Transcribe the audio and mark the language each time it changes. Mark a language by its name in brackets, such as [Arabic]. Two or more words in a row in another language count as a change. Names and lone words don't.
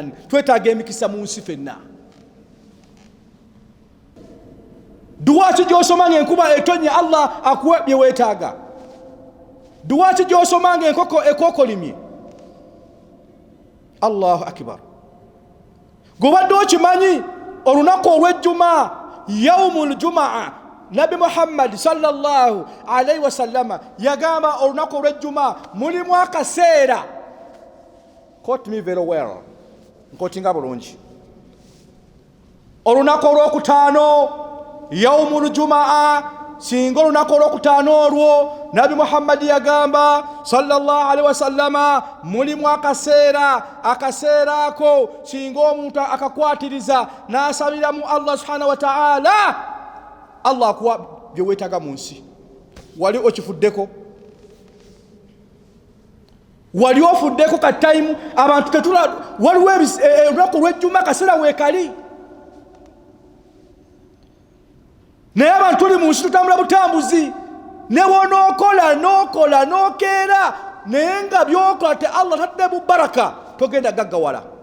[Ganda] Twetaaga emikisa mu nsi fenna. Duwa ki gy'osoma ng'enkuba etonye Allah akuwe bye weetaaga. Duwa ki gy'osoma ng'enkoko ekookolimye. [Arabic] الله أكبر. [Ganda] Gobadde okimanyi olunaku olw'ejjuma [Arabic] يوم الجمعة [Ganda] Nabi Muhammad [Arabic] صلى الله عليه وسلم [Ganda] yagamba olunaku olw'ejjuma mulimu akaseera. [English] Quote me very well. [Ganda] Nkotinga bulungi. Olunaku olw'okutaano [Arabic] يوم الجمعة, [Ganda] singa olunaku olw'okutaano olwo Nabi Muhammad yagamba [Arabic] صلى الله عليه وسلم [Ganda] mulimu akaseera. Akaseera ako singa omuntu akakwatiriza n'asabiramu Allah [Arabic] سبحانه وتعالى [Ganda] Allah akuwa bye weetaaga mu nsi. Wali okifuddeko? Wali ofuddeko ka time abantu tetula waliwo olunaku lw'ejjuma kaseera weekali. naye abantu tuli mu nsi tutambula butambuzi, ne bw'onookola n'okeera naye nga by'okola te Allah taddemu baraka, togenda gaggawala.